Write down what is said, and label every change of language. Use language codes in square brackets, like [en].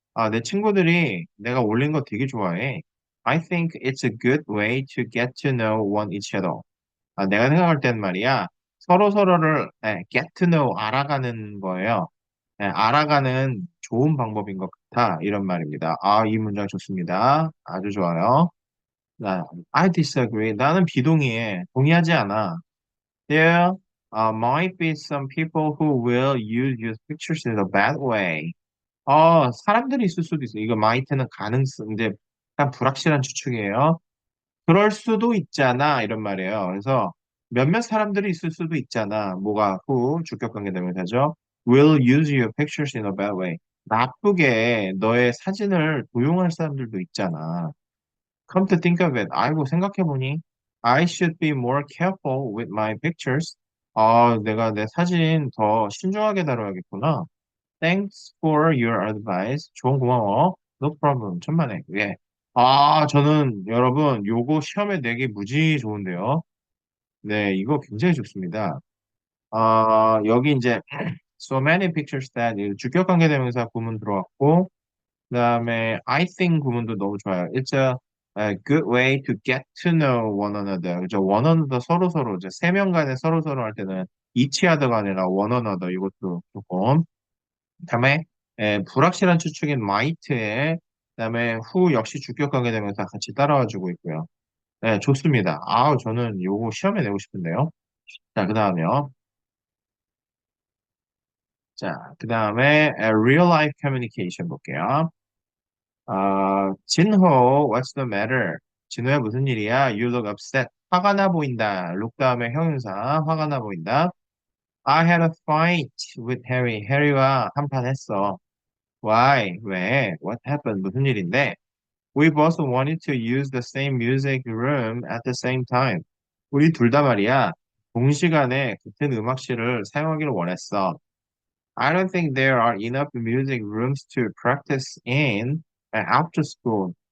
[ko] 내 친구들이 내가 올린 거 되게 좋아해. [en] I think it's a good way to get to know one each other. [ko] 내가 생각할 땐 말이야. 서로 서로를 [en] get to know [ko] 알아가는 거예요. 알아가는 좋은 방법인 것 같아. 이런 말입니다. 이 문장 좋습니다. 아주 좋아요. [en] I disagree. [ko] 나는 비동의해. 동의하지 않아. [en] There might be some people who will use your pictures in a bad way. [ko] 사람들이 있을 수도 있어. 이거 might는 가능성, 이제 약간 불확실한 추측이에요. 그럴 수도 있잖아. 이런 말이에요. 그래서 몇몇 사람들이 있을 수도 있잖아. 뭐가 주격관계 대명사죠. [en] Will use your pictures in a bad way. [ko] 나쁘게 너의 사진을 도용할 사람들도 있잖아. [en] Come to think of it. [ko] 아이고, 생각해보니. [en] I should be more careful with my pictures. [ko] 내가 내 사진 더 신중하게 다뤄야겠구나. [en] Thanks for your advice. [ko] 조언 고마워. [en] No problem. [ko] 천만에. 예. 저는 여러분, 요거 시험에 내기 무지 좋은데요. 네, 이거 굉장히 좋습니다. 여기 이제 [en] so many pictures that [ko] 주격관계 대명사 구문 들어왔고, 그다음에 [en] I think [ko] 구문도 너무 좋아요. [en] It's a good way to get to know one another. [ko] 그죠? one another 서로 이제 세 명 간에 서로 할 때는 each other가 아니라 one another 이것도 조금. 그다음에 불확실한 추측인 might에 그다음에 who 역시 주격관계 대명사 같이 따라와주고 있고요. 네, 좋습니다. 저는 요거 시험에 내고 싶은데요. 자, 그다음에요. 자, 그다음에 [en] real life communication [ko] 볼게요. [en] 진호, what's the matter? [ko] 진호야, 무슨 일이야? [en] You look upset. [ko] 화가 나 보인다. look 다음에 형용사, 화가 나 보인다. [en] I had a fight with Harry. [ko] 해리와 한판 했어. [en] Why? [ko] 왜? [en] What happened? [ko] 무슨 일인데? [en] We both wanted to use the same music room at the same time. [ko] 우리 둘 다 말이야. 동시간에 같은 음악실을 사용하기를 원했어. [en] I don't think there are enough music rooms to practice in after school.